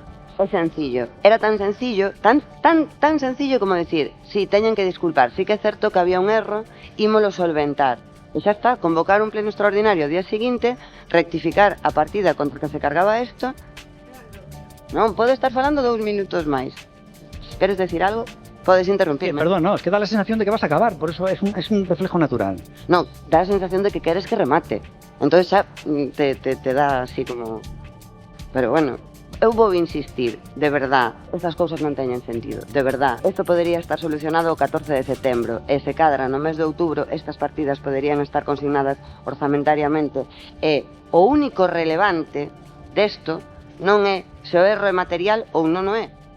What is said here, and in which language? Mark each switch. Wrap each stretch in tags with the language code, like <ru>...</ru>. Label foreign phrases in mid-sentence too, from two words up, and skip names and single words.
<gl>É sencillo, era tan sencillo, tan sencillo como decir, sí, teñen que disculpar, sí que é certo que había un erro, ímolo solventar. E xa está, convocar un pleno extraordinario ao día seguinte, rectificar a partida contra que se cargaba isto. Non, pode estar falando 2 minutos máis. Queres decir algo? Podes interrumpirme.</gl> <es>Perdón, no, es que da la sensación de que vas a acabar, por eso es un reflejo natural.</es> <gl>No, da a sensación de que queres que remate. Entonces xa te da así como... Pero bueno, eu vou insistir, de verdad, estas cousas non teñen sentido, de verdad. Isto podería estar solucionado o 14 de setembro, e se cadra no mes de outubro, estas partidas poderían estar consignadas orzamentariamente, e o único relevante desto non é se o erro é material ou non o é.</gl>